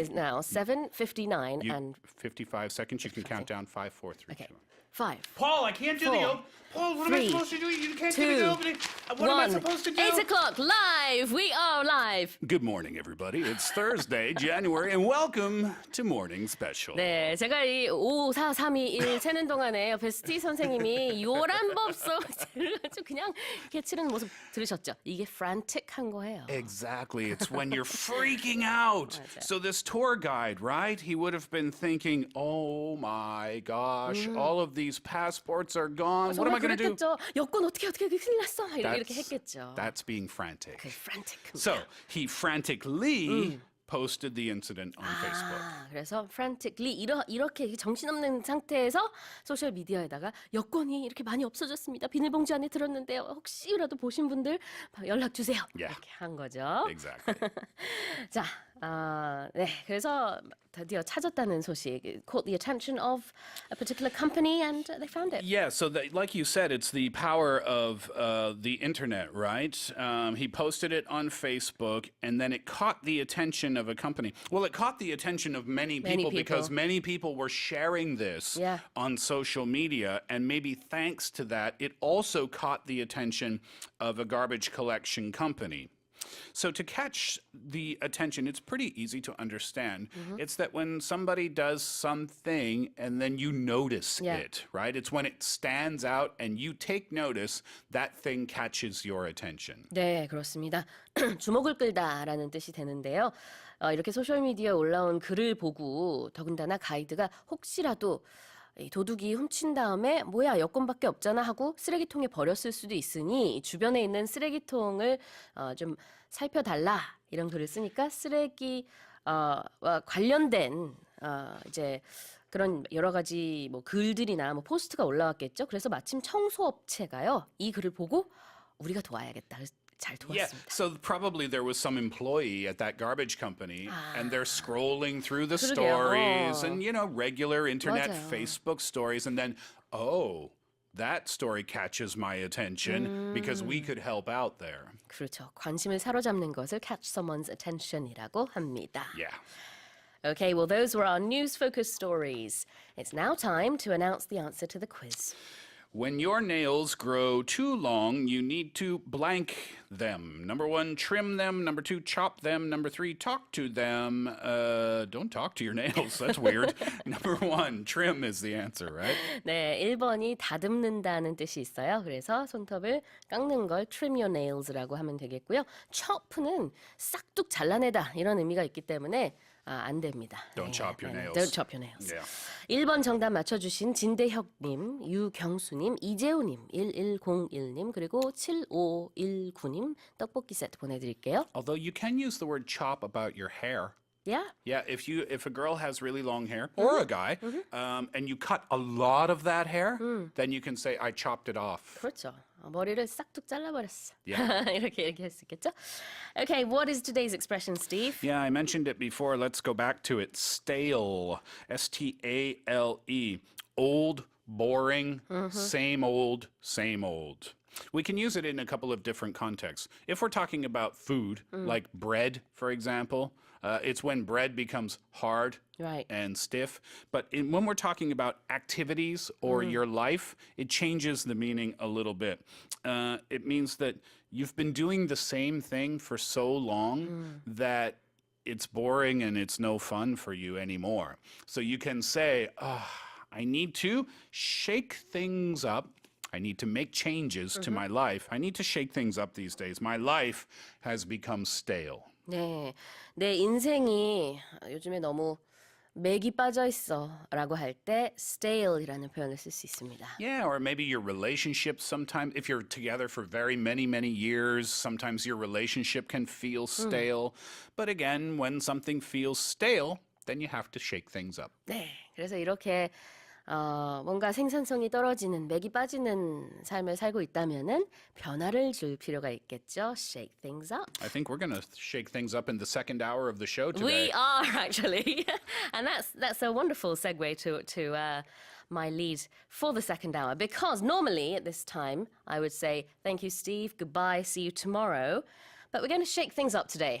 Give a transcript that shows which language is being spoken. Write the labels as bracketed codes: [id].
[en] is now 7:59 and 55 seconds. You can count down 5, 4, 3, okay. 2, 1. 5. Paul, I can't do the Four, opening. Paul, what am I 3, supposed to do? You can't 2, give me the opening. What am I 1. supposed to do? 8 o'clock live. We are live. Good morning, everybody. It's Thursday, January, and welcome to Morning Special. [ko] 네, 제가 이 5, 4, 3, 2, 1 세는 동안에 옆에 스티 선생님이 요란법석을 아주 그냥 이렇게 치는 모습 들으셨죠? 이게 frantic한 거예요. [en] Exactly. It's when you're freaking out. So this tour guide, right? He would have been thinking, oh my gosh, all of these passports are gone. What am I [ko] 정말 [en] going to do? [ko] 그랬겠죠. 여권 어떻게 큰일 났어. 막 이렇게 했겠죠. [en] That's being frantic. [ko] 그 frantic. [en] So he frantically posted the incident on Facebook. [ko] 아, 그래서 frantically 이렇게 정신없는 상태에서 소셜 미디어에다가 여권이 이렇게 많이 없어졌습니다. 비닐봉지 안에 들었는데요. 혹시라도 보신 분들 연락 주세요. [en] Yeah. [ko] 이렇게 한 거죠. [en] Exactly. [ko] 자, 네, 그래서 드디어 찾았다는 소식. [en] It caught the attention of a particular company and they found it. Yeah, so like you said, it's the power of the internet, right? He posted it on Facebook, and then it caught the attention of a company. Well, it caught the attention of many people because many people were sharing this Yeah. on social media, and maybe thanks to that, it also caught the attention of a garbage collection company. So to catch the attention, it's pretty easy to understand. It's that when somebody does something and then you notice Yeah. it, right? It's when it stands out and you take notice, that thing catches your attention. [ko] 네, 그렇습니다. 주목을 끌다라는 뜻이 되는데요. 이렇게 소셜미디어에 올라온 글을 보고 더군다나 가이드가 혹시라도 이 도둑이 훔친 다음에 뭐야 여권밖에 없잖아 하고 쓰레기통에 버렸을 수도 있으니 주변에 있는 쓰레기통을 좀 살펴달라 이런 글을 쓰니까 쓰레기와 관련된 이제 그런 여러 가지 뭐 글들이나 뭐 포스트가 올라왔겠죠. 그래서 마침 청소업체가요 이 글을 보고 우리가 도와야겠다. 잘 [en] Yeah, [ko] 도왔습니다. [en] so probably there was some employee at that garbage company and they're scrolling through the [ko] 그러게요. [en] stories and, regular internet [ko] 맞아요. [en] Facebook stories and then, oh, that story catches my attention because we could help out there. [ko] 그렇죠. 관심을 사로잡는 것을 catch someone's attention이라고 합니다. [en] Yeah. Okay, well, those were our news-focused stories. It's now time to announce the answer to the quiz. When your nails grow too long, you need to blank them. Number 1, trim them. Number 2, chop them. Number 3, talk to them. Don't talk to your nails. That's weird. Number 1, trim is the answer, right? [ko] 네, 1번이 다듬는다는 뜻이 있어요. 그래서 손톱을 깎는 걸 [en] trim your nails [ko] 라고 하면 되겠고요. chop는 싹둑 잘라내다 이런 의미가 있기 때문에 안 됩니다. [en] Don't chop your nails. Don't chop your nails. Yeah. [ko] 1번 정답 맞춰주신 진대혁님, 유경수님, 이재우님, 1101님, 그리고 7519님 떡볶이 세트 보내드릴게요. [en] Although you can use the word chop about your hair. Yeah? Yeah, if a girl has really long hair or a guy, and you cut a lot of that hair, then you can say I chopped it off. [ko] 그렇죠. 머리를 싹둑 잘라버렸어. [en] Yeah. [ko] 이렇게 얘기할 수 있겠죠? [en] Okay, what is today's expression, Steve? Yeah, I mentioned it before. Let's go back to it. Stale. S-T-A-L-E. Old, boring, same old, same old. We can use it in a couple of different contexts. If we're talking about food, like bread, for example, it's when bread becomes hard Right. and stiff. But when we're talking about activities or your life, it changes the meaning a little bit. It means that you've been doing the same thing for so long that it's boring and it's no fun for you anymore. So you can say, I need to shake things up. I need to make changes to my life. I need to shake things up these days. My life has become stale. [ko] 네, 내 인생이 요즘에 너무 맥이 빠져 있어 라고 할 때 stale이라는 표현을 쓸 수 있습니다. [en] Yeah, or maybe your relationship sometimes, if you're together for very many years, sometimes your relationship can feel stale. But again, when something feels stale, then you have to shake things up. [ko] 네, 그래서 이렇게 뭔가 생산성이 떨어지는, 맥이 빠지는 삶을 살고 있다면은 변화를 줄 필요가 있겠죠. [en] Shake things up. I think we're going to shake things up in the second hour of the show today. We are actually, and that's a wonderful segue to my lead for the second hour, because normally at this time I would say thank you, Steve, goodbye, see you tomorrow, but we're going to shake things up today.